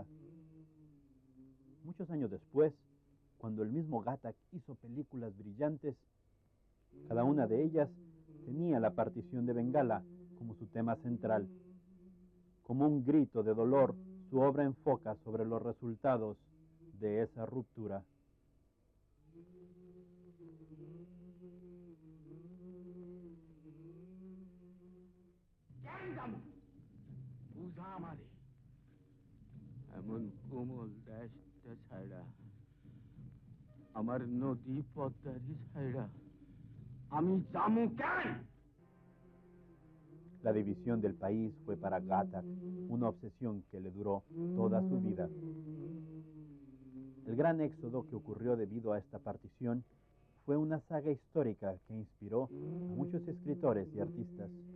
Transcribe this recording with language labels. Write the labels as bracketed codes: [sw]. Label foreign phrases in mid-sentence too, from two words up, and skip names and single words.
[es] Muchos años después, cuando el mismo Ghatak hizo películas brillantes, cada una de ellas tenía la partición de Bengala como su tema central. Como un grito de dolor, su obra enfoca sobre los resultados de esa ruptura. [bn] এমন কোমল দেশটা ছাইড়া আমার নদী পদ্মারি ছাইড়া আমি যামু কেন? [es] La división del país fue para Ghatak una obsesión que le duró toda su vida. El gran éxodo que ocurrió debido a esta partición fue una saga histórica que inspiró a muchos escritores y artistas.